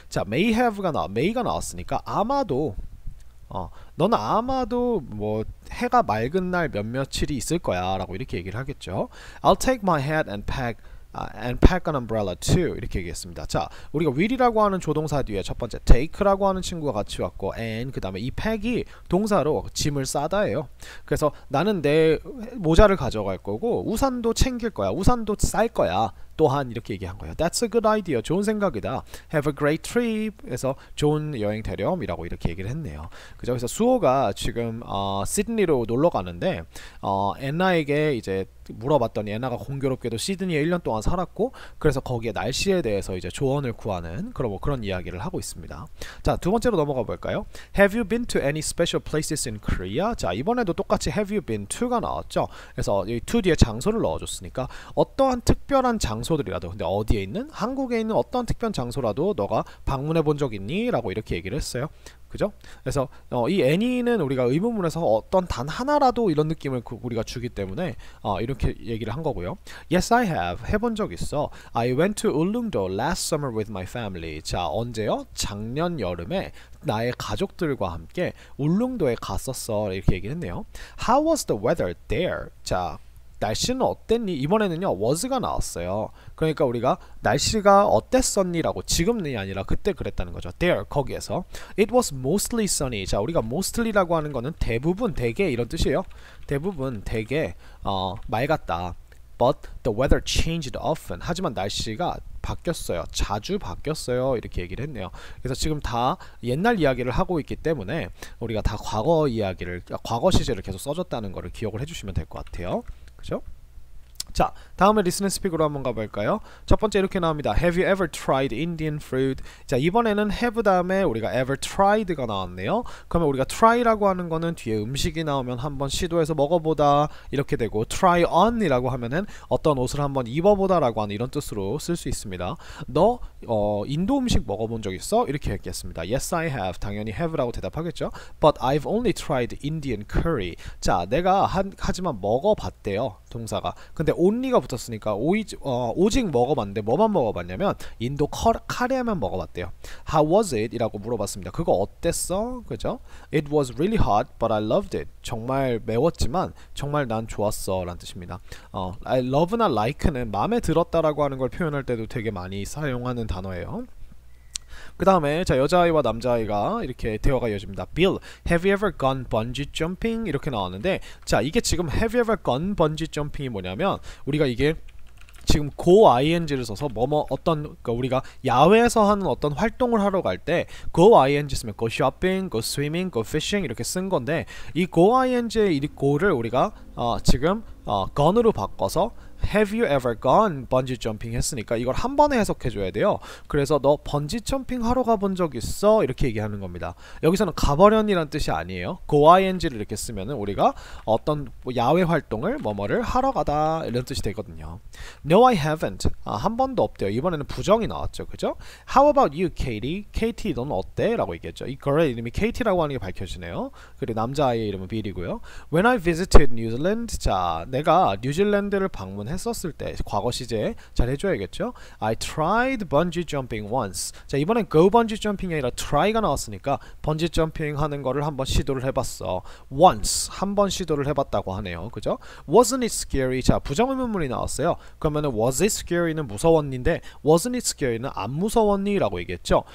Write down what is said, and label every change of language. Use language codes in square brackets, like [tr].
[ko] 자, may가 나왔으니까 아마도 너는 아마도 뭐 해가 맑은 날 몇몇일이 있을 거야 라고 이렇게 얘기를 하겠죠. [en] I'll take my hat and pack an umbrella too [ko] 이렇게 얘기했습니다. 자, 우리가 will이라고 하는 조동사 뒤에 첫 번째 take라고 하는 친구가 같이 왔고 and 그 다음에 이 pack이 동사로 짐을 싸다예요. 그래서 나는 내 모자를 가져갈 거고 우산도 챙길 거야. 우산도 쌀 거야. 또한 이렇게 얘기한 거예요. [en] That's a good idea. [ko] 좋은 생각이다. [en] Have a great trip. [ko] 그래서 좋은 여행 되렴이라고 이렇게 얘기를 했네요. 그죠? 그래서 수호가 지금 시드니로 놀러 가는데 애나에게 이제 물어봤더니 애나가 공교롭게도 시드니에 1년 동안 살았고 그래서 거기에 날씨에 대해서 이제 조언을 구하는 그런 이야기를 하고 있습니다. 자, 두 번째로 넘어가 볼까요? [en] Have you been to any special places in Korea? [ko] 자, 이번에도 똑같이 [en] have you been to [ko] 가 나왔죠. 그래서 이 to 뒤에 장소를 넣어줬으니까 어떠한 특별한 장소들이라도 근데 어디에 있는? 한국에 있는 어떤 특별한 장소라도 너가 방문해 본 적 있니? 라고 이렇게 얘기를 했어요. 그죠? 그래서 이 any는 우리가 의문문에서 어떤 단 하나라도 이런 느낌을 우리가 주기 때문에 이렇게 얘기를 한 거고요. [en] Yes, I have. [ko] 해본 적 있어. [en] I went to Ulleungdo last summer with my family. [ko] 자, 언제요? 작년 여름에 나의 가족들과 함께 울릉도에 갔었어. 이렇게 얘기를 했네요. [en] How was the weather there? [ko] 자, 날씨는 어땠니? 이번에는요 was가 나왔어요. 그러니까 우리가 날씨가 어땠었니? 라고 지금이 아니라 그때 그랬다는 거죠. [en] there 거기에서 it was mostly sunny. [ko] 자, 우리가 mostly라고 하는 거는 대부분 대개 이런 뜻이에요. 대부분 대개 맑았다. [en] But the weather changed often. [ko] 하지만 날씨가 바뀌었어요. 자주 바뀌었어요. 이렇게 얘기를 했네요. 그래서 지금 다 옛날 이야기를 하고 있기 때문에 우리가 다 과거 시제를 계속 써줬다는 거를 기억을 해주시면 될 것 같아요. 그죠? 자, 다음에 리슨 앤 스픽으로 한번 가볼까요? 첫 번째 이렇게 나옵니다. [en] Have you ever tried Indian fruit? [ko] 자, 이번에는 have 다음에 우리가 [en] ever tried [ko] 가 나왔네요. 그러면 우리가 try라고 하는 거는 뒤에 음식이 나오면 한번 시도해서 먹어보다 이렇게 되고 [en] try on [ko] 이라고 하면은 어떤 옷을 한번 입어보다 라고 하는 이런 뜻으로 쓸 수 있습니다. 너 인도 음식 먹어본 적 있어? 이렇게 했겠습니다. [en] Yes, I have. [ko] 당연히 have라고 대답하겠죠. [en] But I've only tried Indian curry. [ko] 자, 내가 하지만 먹어봤대요. 동사가. 근데 only가 붙었으니까 오직 먹어봤는데 뭐만 먹어봤냐면 인도 카레만 먹어봤대요. [en] How was it? [ko] 이라고 물어봤습니다. 그거 어땠어? 그죠? [en] It was really hot, but I loved it. [ko] 정말 매웠지만 정말 난 좋았어 라는 뜻입니다. [en] I love [ko] 나 like는 마음에 들었다라고 하는 걸 표현할 때도 되게 많이 사용하는 단어예요. 그 다음에 자, 여자아이와 남자아이가 이렇게 대화가 이어집니다. [en] Bill, have you ever gone bungee jumping? [ko] 이렇게 나왔는데 자, 이게 지금 [en] have you ever gone bungee jumping [ko] 이 뭐냐면 우리가 이게 지금 go ing를 써서 어떤 그러니까 우리가 야외에서 하는 어떤 활동을 하러 갈 때 go ing 쓰면 [en] go shopping, go swimming, go fishing [ko] 이렇게 쓴 건데 이 go ing의 이 go를 우리가 지금 gone으로 바꿔서 [en] Have you ever gone bungee jumping [ko] 했으니까 이걸 한 번에 해석해 줘야 돼요. 그래서 너 번지 점핑 하러 가본 적 있어? 이렇게 얘기하는 겁니다. 여기서는 가버련이란 뜻이 아니에요. go ing를 이렇게 쓰면은 우리가 어떤 야외 활동을 뭐뭐를 하러 가다 이런 뜻이 되거든요. [en] No, I haven't. [ko] 한 번도 없대요. 이번에는 부정이 나왔죠. 그죠? [en] How about you, [ko] Katie? Katie, 넌 어때? 라고 얘기했죠. 이 girl의 이름이 Katie라고 하는 게 밝혀지네요. 그리고 남자아이의 이름은 Bill이고요. [en] When I visited New Zealand, [ko] 자, 내가 뉴질랜드를 방문했 했었을 때 과거 시제 잘 해줘야겠죠. [en] I tried bungee jumping once. [ko] 자, 이번엔 [en] go bungee jumping [ko] 이 아니라 try가 나왔으니까 번지 점핑 하는 거를 한번 시도를 해봤어. once 한 번 시도를 해봤다고 하네요. [en] 그죠? wasn't it scary? [ko] 자, 부정의문문이 나왔어요. 그러면은 [en] was it scary [ko] 는 무서웠니인데 [en] wasn't it scary [ko] 는 안 무서웠니? 라고 얘기했죠.